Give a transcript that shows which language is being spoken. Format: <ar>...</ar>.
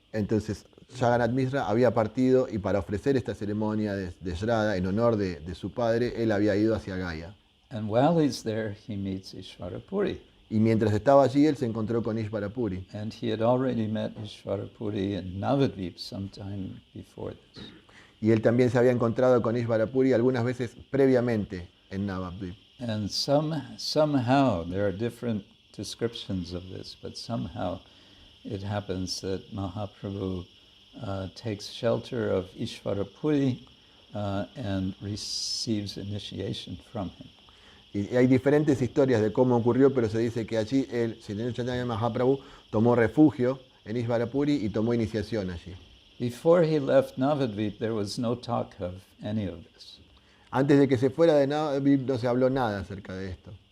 <es>Entonces Jagannath Mishra había partido y para ofrecer esta ceremonia de Shraddha en honor de su padre, él había ido hacia Gaya.</es> <en>And while he's there, he meets Ishvarapuri.</en> <es>Y mientras estaba allí, él se encontró con Ishvarapuri.</es> <en>And he had already met Ishvarapuri in Navadvip sometime before this.</en> <es>Y él también se había encontrado con Ishvarapuri algunas veces previamente en Navadvip.</es> <en>And somehow, there are different descriptions of this, but somehow it happens that Mahaprabhu takes shelter of Ishvarapuri and receives initiation from him.</en> <es>Y hay diferentes historias de cómo ocurrió, pero se dice que allí el Chaitanya Chaitanya Mahaprabhu tomó refugio en Ishvarapuri y tomó iniciación allí.</es> <en>Before he left Navadvip, there was no talk of any of this.</en> <es>Antes de que se fuera de Navadvip no se habló nada acerca de esto.</es>